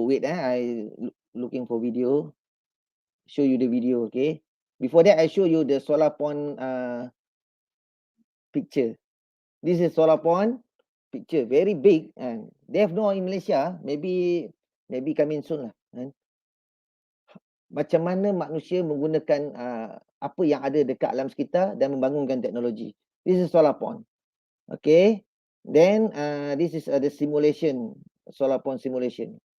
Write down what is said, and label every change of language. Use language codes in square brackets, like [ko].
[en] Wait, I looking for video. Show you the video, okay? Before that, I show you the solar pond picture. This is solar pond picture, very big, and they have no in Malaysia. Maybe coming soon lah. [ms] Macam mana manusia menggunakan apa yang ada dekat alam sekitar dan membangunkan teknologi. [en] This is solar pond. Okay. Then this is the simulation, solar pond simulation.